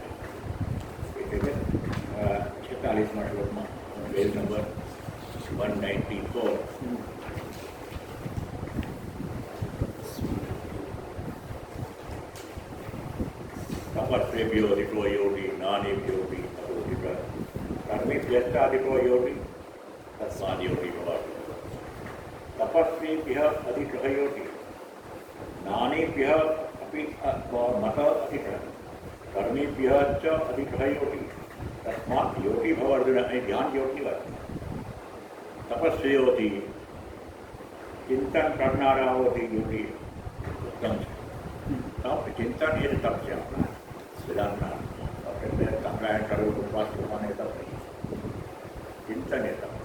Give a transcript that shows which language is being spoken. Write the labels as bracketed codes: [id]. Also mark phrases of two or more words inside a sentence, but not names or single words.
[gu] એટલે કે 46મા શ્લોકમાં પેજ નંબર 194 [sa] तपस्वेभ्यो अधिको योगी ज्ञानेभ्यो अधिक कर्मेभ्यश्चाधिको योगी तस्माद योगी भवाति. तपस्वेभ्यः अधिकः योगी ज्ञानेभ्यः अपि मत अधिकः कर्मेभ्यः च अधिकः योगी तस्मात् योगी भव. [gu] अर्जुन અહીં ધ્યાન યોગની વાત. તપસ્વીઓથી ચિંતન કરનારાઓથી યોગી ઉત્તમ છે. તપ ચિંતન એ જ તપ છે. આપણા વેદાંતના આપણે સંગ્રહણ કરવું, ઉપવાસ કરવાને તપ નહીં, ચિંતન એ તપ.